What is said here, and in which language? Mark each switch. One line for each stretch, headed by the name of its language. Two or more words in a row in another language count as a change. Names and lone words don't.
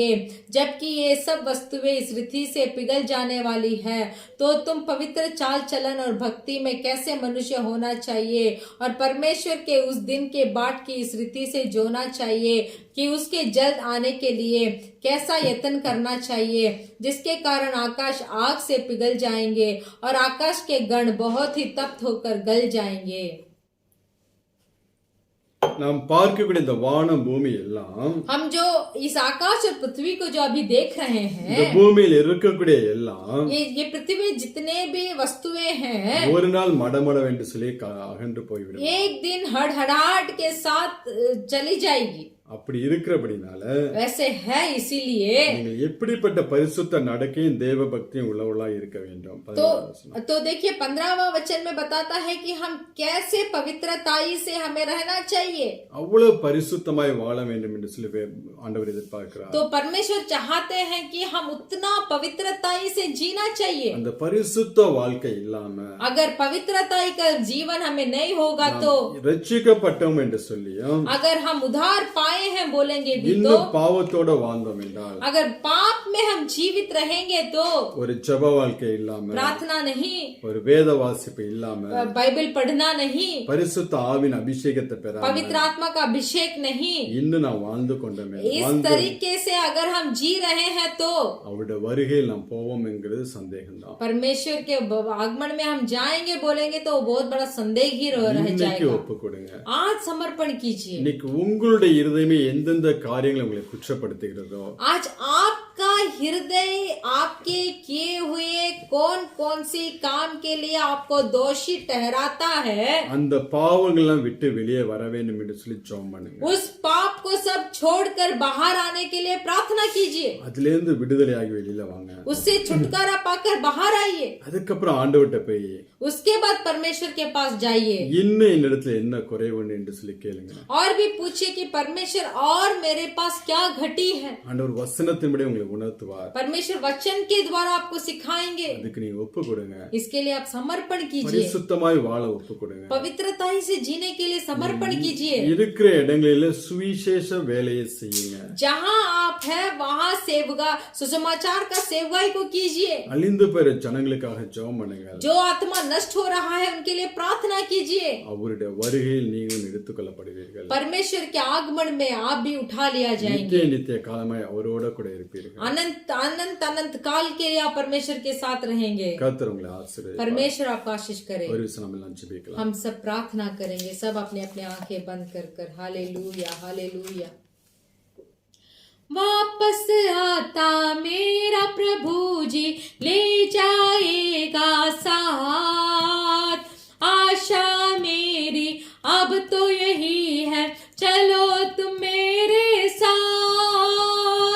Hindi: जबकि ये सब वस्तुएं इस रीति से पिघल जाने वाली है, तो तुम पवित्र चाल चलन और भक्ति में कैसे मनुष्य होना चाहिए और परमेश्वर के उस दिन के बाट की इस रीति से जोना चाहिए कि उसके जल्द आने के लिए कैसा यत्न करना चाहिए, जिसके कारण आकाश आग से पिघल जाएंगे और आकाश के गण बहुत ही तप्त होकर गल जाएंगे.
Tamil: நாம் பார்க்கக்கூடிய இந்த வானம் பூமி எல்லாம்,
Hindi: हम जो इस आकाश और पृथ्वी को जो अभी देख रहे हैं,
Tamil: இந்த பூமியில் இருக்கக்கூடிய எல்லாம்
Hindi: ये पृथ्वी जितने भी वस्तुएं हैं
Tamil: ஒரு நாள் மடமடவென்று சொல்லி அகன்று போய்விடும்.
Hindi: एक दिन हड़हड़ाहट के साथ चली जाएगी.
Tamil: அப்படி இருக்கிறபடினால
Hindi: वैसे है, इसीलिए
Tamil: நீங்கள் எப்படிப்பட்ட பரிசுத்த நடக்கையும் தேவ பக்தியும் உள்ளவர்களாக இருக்க வேண்டும்.
Hindi: तो देखिए 15वां वचन में बताता है कि हम कैसे पवित्रताई से हमें रहना चाहिए.
Tamil: அவ்வளவு பரிசுத்தமாய் வாழ வேண்டும் என்று சொல்லி ஆண்டவர் எதிர்பார்க்கிறார்.
Hindi: तो परमेश्वर चाहते हैं कि हम उतना पवित्रताई से जीना चाहिए.
Tamil: அந்த பரிசுத்த வாழ்க்கை இல்லாம,
Hindi: अगर पवित्रताई का जीवन हमें नहीं होगा तो,
Tamil: ரட்சிக்கப்பட்டோம் என்று சொல்லியும்
Hindi: अगर हम उद्धार पाए खाए हैं बोलेंगे भी तो,
Tamil: இன்னும் பாவத்தோட வாழ்ந்தோம் என்றால்,
Hindi: अगर पाप में हम जीवित रहेंगे तो,
Tamil: ஒரு ஜெப வாழ்க்கை இல்லாம,
Hindi: प्रार्थना नहीं,
Tamil: ஒரு வேத வாசிப்பு இல்லாம,
Hindi: बाइबल पढ़ना नहीं,
Tamil: பரிசுத்த ஆவின் அபிஷேகத்தை பெறாம,
Hindi: पवित्र आत्मा का अभिषेक नहीं,
Tamil: இன்னும் நான் வாழ்ந்து கொண்டோமே,
Hindi: इस तरीके से अगर हम जी रहे हैं तो
Tamil: அவருடைய வருகையில் நாம் போவோம் என்கிறது சந்தேகம்தான்.
Hindi: परमेश्वर के आगमन में हम जाएंगे बोलेंगे तो बहुत बड़ा संदेह ही रह
Tamil: இன்னைக்கு
Hindi: जाएगा।
Tamil: ஒப்பு கொடுங்க.
Hindi: आज समर्पण कीजिए।
Tamil: இன்னைக்கு உங்களுடைய இருதயமே எந்தெந்த காரியங்களை உங்களை குற்றப்படுத்துகிறதோ,
Hindi: आज आपका हृदय आपके किए हुए कौन कौन सी काम के लिए आपको दोषी ठहराता है,
Tamil: அந்த பாவங்கள்லாம் விட்டு வெளியே வர வேண்டும் என்று சொல்லி ஜெபம் பண்ணுங்க.
Hindi: उस पाप को सब छोड़कर बाहर आने के लिए प्रार्थना कीजिए।
Tamil: அதுல இருந்து விடுதலையாகி வெளியில வாங்க.
Hindi: उससे छुटकारा पाकर बाहर आइए।
Tamil: அதுக்கப்புறம் ஆண்டவர்கிட்ட போய்
Hindi: उसके बाद परमेश्वर के पास जाइए
Tamil: இன்னும் என்னிடத்துல என்ன குறைவுன்னு என்று சொல்லி கேளுங்க.
Hindi: और भी पूछिए कि परमेश्वर और मेरे पास क्या घटी है।
Tamil: ஆண்டவர் வசனத்தின்படி உங்களுக்கு உணர்த்துவார்.
Hindi: परमेश्वर वचन के द्वारा आपको सिखाएंगे।
Tamil: அதுக்கு நீங்க ஒப்பு கொடுங்க.
Hindi: इसके लिए आप समर्पण कीजिए।
Tamil: பரிசுத்தமாய் வாழ ஒப்பு கொடுங்க.
Hindi: पवित्रता से जीने के लिए समर्पण कीजिए।
Tamil: இருக்கிற இடங்களில சுவிசேஷ வேலையை செய்யுங்க.
Hindi: जहाँ आप है वहाँ सेवगा सुसमाचार का सेवगाई को कीजिए।
Tamil: அழிந்து போற ஜனங்களுக்காக ஜெபம் பண்ணுங்க.
Hindi: जो आत्मा नष्ट हो रहा है उनके लिए प्रार्थना कीजिए।
Tamil: அவருடைய வருகையில் நீங்கள் எடுத்துக்கொள்ளப்படுவீர்கள்.
Hindi: परमेश्वर के आगमन में आप भी उठा लिया जाएंगे।
Tamil: நித்திய நித்திய காலமாய் அவரோட கூட இருப்பீர்கள்.
Hindi: अनंत अनंत अनंत काल के लिए आप परमेश्वर के साथ रहेंगे।
Tamil: கர்த்தர் உங்களை ஆசீர்வதிப்பார்.
Hindi: परमेश्वर आपको आशीष करे।
Tamil: ஒரு விஷயம் நம்ம எல்லாம் ஜெபிக்கலாம்.
Hindi: हम सब प्रार्थना करेंगे, सब अपने अपने आंखें बंद कर हालेलुया हालेलुया। वापस आता मेरा प्रभु जी ले जाएगा साथ, आशा मेरी अब तो यही है चलो तुम मेरे साथ।